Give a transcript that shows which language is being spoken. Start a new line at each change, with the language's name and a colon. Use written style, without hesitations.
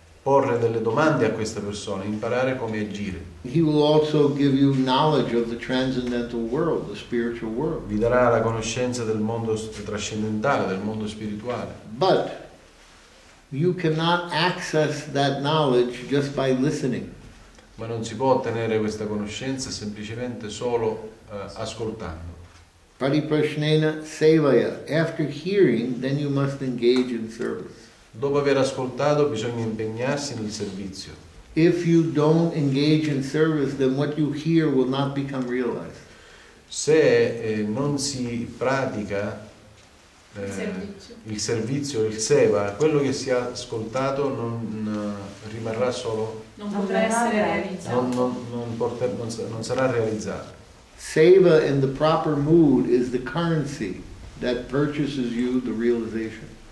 Italian: porre delle domande a questa persona, imparare come agire.
English: He will also give you knowledge of the transcendental world, the spiritual world.
Italian: Vi darà la conoscenza del mondo trascendentale, del mondo spirituale.
English: But you cannot access that knowledge just by listening.
Italian: Ma non si può ottenere questa conoscenza semplicemente solo ascoltando.
Sanskrit: Pariprashnena sevaya.
English: After hearing, then you must engage in service.
Italian: Dopo aver ascoltato bisogna impegnarsi nel servizio.
English: If you don't engage in service, then what you hear will not become realized.
Italian: Se non si pratica il servizio, il seva, quello che si è ascoltato non rimarrà solo, Non potrà essere realizzato. non sarà realizzato.
English: Seva in the proper mood is the currency that purchases you the realization.